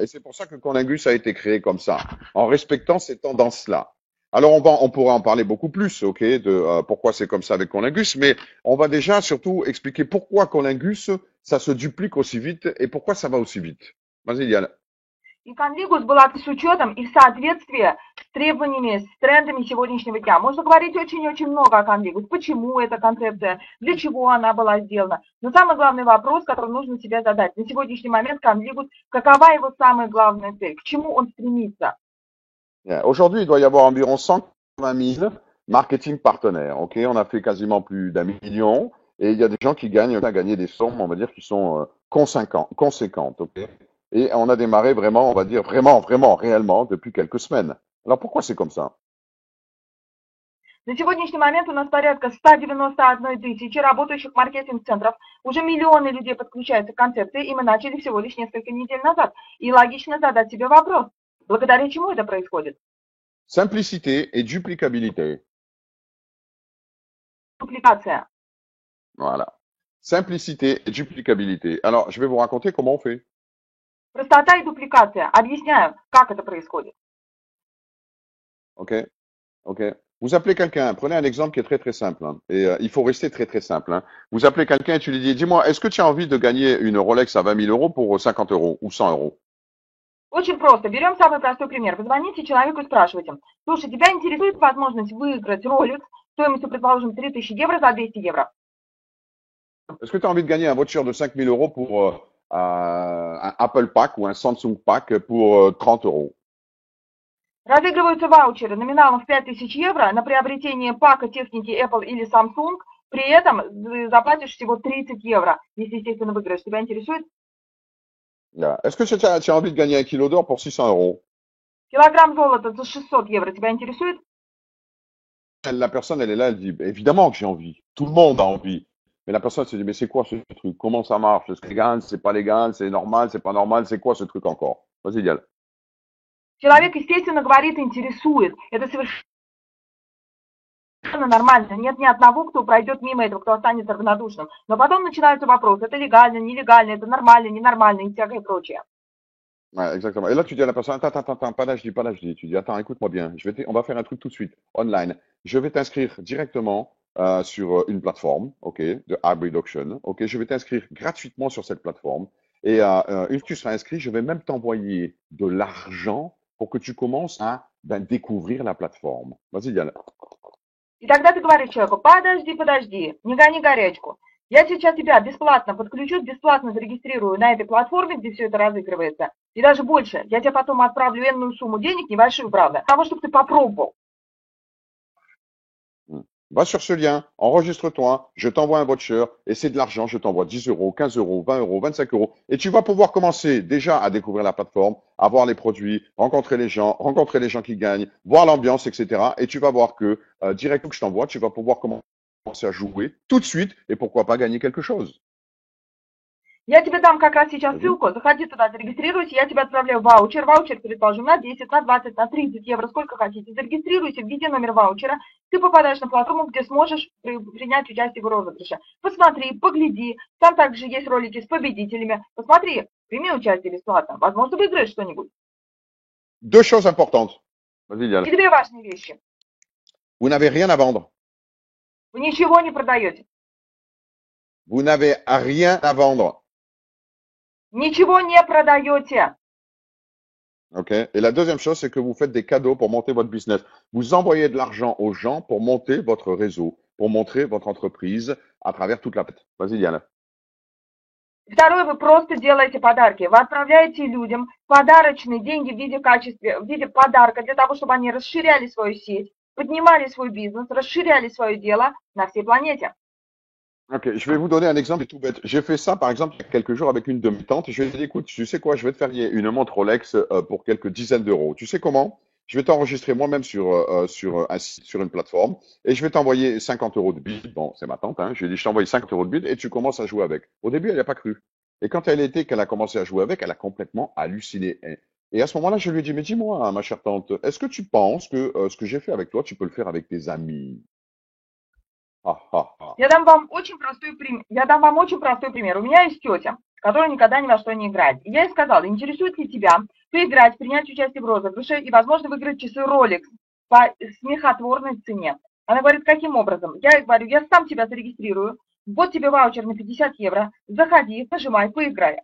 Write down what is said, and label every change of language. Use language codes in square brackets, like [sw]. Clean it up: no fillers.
[fr] Et c'est pour ça que Conlingus a été créé comme ça, en respectant ces tendances-là. Alors, on pourra en parler beaucoup plus, OK, de pourquoi c'est comme ça avec Conlingus, mais on va déjà surtout expliquer pourquoi Conlingus, ça se duplique aussi vite et pourquoi ça va aussi vite. Vas-y, Diane. [ru] И конвигус была с учетом и в соответствии с требованиями, с трендами сегодняшнего дня. Можно говорить очень-очень много о конвигус. Почему эта концепция, для чего она была сделана. Но самый главный вопрос, который нужно себе задать. На сегодняшний момент конвигус, какова его самая главная цель, к чему он стремится. [fr] Aujourd'hui, il doit y avoir environ 180 000 marketing partenaires. OK, on a fait quasiment plus d'1 million et il y a des gens qui gagnent, on a gagné des sommes, on va dire, qui sont conséquentes. OK, et on a démarré vraiment, on va dire, vraiment, réellement depuis quelques semaines. Alors pourquoi c'est comme ça? [ru] На сегодняшний момент у нас порядка 191 тысячи работающих маркетинг-центров. Уже миллионы людей подключаются к концепции, и мы начали всего лишь несколько недель назад. И логично задать себе вопрос, благодаря чему это происходит? [fr] Simplicité et duplicabilité. [ru] Дупликация. [fr] Voilà. Simplicité et duplicabilité. Alors, je vais vous raconter comment on fait. [ru] Простота и дупликация. Объясняю, как это происходит. [fr] OK? OK? Vous appelez quelqu'un, prenez un exemple qui est très très simple, hein, et il faut rester très très simple. Hein. Vous appelez quelqu'un et tu lui dis, dis-moi, est-ce que tu as envie de gagner une Rolex à 20 000 euros pour 50 euros ou 100 euros? [ru] Очень просто. Берем самый простой пример. Вы звоните человеку и спрашиваете: слушай, тебя интересует возможность выиграть Rolex стоимостью, предположим, 3000 евро за 200 евро? [fr] Est-ce que tu as envie de gagner un voucher de 5 000 euros pour un Apple Pack ou un Samsung Pack pour 30 euros? [ru] Разыгрываются ваучеры номиналом в 5000 евро на приобретение пака техники Apple или Samsung. При этом заплатишь всего 30 евро, если, естественно, выиграешь. Тебя интересует? Yeah. [fr] Est-ce que tu as envie de gagner un kilo d'or pour 600 euros? [ru] Килограмм золота за 600 евро. Тебя интересует? [fr] La personne, elle est là, elle dit, évidemment que j'ai envie. Tout le monde a envie. Mais la personne se dit, mais c'est quoi ce truc? Comment ça marche? C'est légal? C'est pas légal? C'est normal? C'est pas normal? C'est quoi ce truc encore? Vas-y, Dial. [ru] Человек, естественно, говорит, интересует. Это совершенно нормально. Нет ни одного, кто пройдет мимо этого, кто останется равнодушным. Но потом начинаются вопросы. Это легально, нелегально, это нормально, ненормально и всякое прочее. [fr] Ouais, exactement. Et là, tu dis à la personne, attends, pas d'HD, pas d'HD. Tu dis, attends, écoute-moi bien. On va faire un truc tout de suite, online. Je vais t'inscrire directement sur une plateforme, ok, de Hybrid Auction. Ok, je vais t'inscrire gratuitement sur cette plateforme. Et une fois que tu seras inscrit, je vais même t'envoyer de l'argent pour que tu commences à découvrir la plateforme. Vas-y, Dial. [ru] И тогда ты говоришь человеку: подожди, не гони горячку. Я сейчас тебя бесплатно подключу, бесплатно зарегистрирую на этой платформе, где все это разыгрывается. И даже больше, я тебе потом отправлю энную сумму денег, небольшую, правда, для того, чтобы ты попробовал. [fr] Va sur ce lien, enregistre-toi, je t'envoie un voucher et c'est de l'argent, je t'envoie 10 euros, 15 euros, 20 euros, 25 euros. Et tu vas pouvoir commencer déjà à découvrir la plateforme, à voir les produits, rencontrer les gens qui gagnent, voir l'ambiance, etc. Et tu vas voir que directement que je t'envoie, tu vas pouvoir commencer à jouer tout de suite et pourquoi pas gagner quelque chose. [ru] Я тебе дам как раз сейчас [fr] Vas-y. [ru] ссылку, заходи туда, зарегистрируйся, я тебе отправляю ваучер, предположим, на 10, на 20, на 30 евро, сколько хотите. Зарегистрируйся, введи номер ваучера, ты попадаешь на платформу, где сможешь принять участие в розыгрыше. Посмотри, погляди, там также есть ролики с победителями. Посмотри, прими участие бесплатно, возможно, выиграешь что-нибудь. [fr] Deux choses importantes. Vas-y, [ru] И [fr] Dial. [ru] две важные вещи. [fr] Vous n'avez rien à vendre. [ru] Вы ничего не продаете. [fr] Vous n'avez rien à vendre. [ru] Ничего не продаете. [fr] Ok. Et la deuxième chose, c'est que vous faites des cadeaux pour monter votre business. Vous envoyez de l'argent aux gens pour monter votre réseau, pour montrer votre entreprise à travers toute la planète. Vas-y, Diana. [ru] Второе, вы просто делаете подарки. Вы отправляете людям подарочные деньги в виде подарка для того, чтобы они расширяли свою сеть, поднимали свой бизнес, расширяли свое дело на всей планете. [fr] Ok, je vais vous donner un exemple tout bête. J'ai fait ça, par exemple, il y a quelques jours avec une de mes tantes. Je lui ai dit, écoute, tu sais quoi, je vais te faire une montre Rolex pour quelques dizaines d'euros. Tu sais comment? Je vais t'enregistrer moi-même sur un site, sur une plateforme, et je vais t'envoyer 50 euros de bid. Bon, c'est ma tante, hein. Je lui ai dit, je t'envoie 50 euros de bid et tu commences à jouer avec. Au début, elle n'a pas cru. Et quand qu'elle a commencé à jouer avec, elle a complètement halluciné. Et à ce moment-là, je lui ai dit, mais dis-moi, ma chère tante, est-ce que tu penses que ce que j'ai fait avec toi, tu peux le faire avec tes amis? Ah, ah, ah. [ru] Я дам вам очень простой пример. У меня есть тетя, которая никогда ни во что не играет. И я ей сказала: интересует ли тебя поиграть, принять участие в розыгрыше и, возможно, выиграть часы Rolex по смехотворной цене. Она говорит: каким образом? Я ей говорю: я сам тебя зарегистрирую, вот тебе ваучер на 50 евро, заходи, нажимай, поиграй.